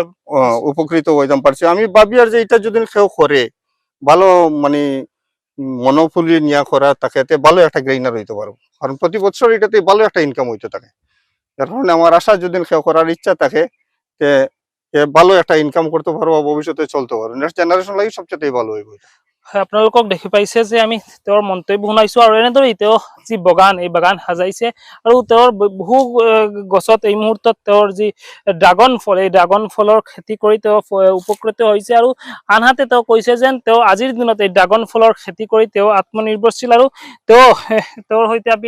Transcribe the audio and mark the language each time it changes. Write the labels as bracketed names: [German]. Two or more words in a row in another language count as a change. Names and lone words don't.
[Sylheti] উপকৃত হইতাম পারছি আমি ভাবি আর যে এটা যদি কেউ করে ভালো মানে মনোফুলি নিয়া করা তাকে ভালো একটা গ্রেইনার হইতে পারবো কারণ প্রতি বছর এটাতে ভালো একটা ইনকাম হইতে থাকে এর কারণে আমার আশা যদি কেউ করার ইচ্ছা থাকে ভালো একটা ইনকাম করতে পারবো ভবিষ্যতে চলতে পারবো [English] next generation [Sylheti] লাগি সবচেয়ে ভালো হইব [Assamese] আপোনালোকক দেখি পাইছে যে আমি তেওঁৰ মন্তব্য শুনাইছো আৰু এনেদৰে তেওঁ যি বাগান এই বাগান সাজাইছে আৰু তেওঁৰ বহু গছত এই মুহূৰ্তত তেওঁৰ যি ড্ৰাগন ফল এই ড্ৰাগন ফলৰ খেতি কৰি তেওঁ উপকৃত হৈছে আৰু আনহাতে তেওঁ কৈছে যেন তেওঁ আজিৰ দিনত এই ড্ৰাগন ফলৰ খেতি কৰি তেওঁ আত্মনিৰ্ভৰশীল আৰু তেওঁৰ সৈতে আমি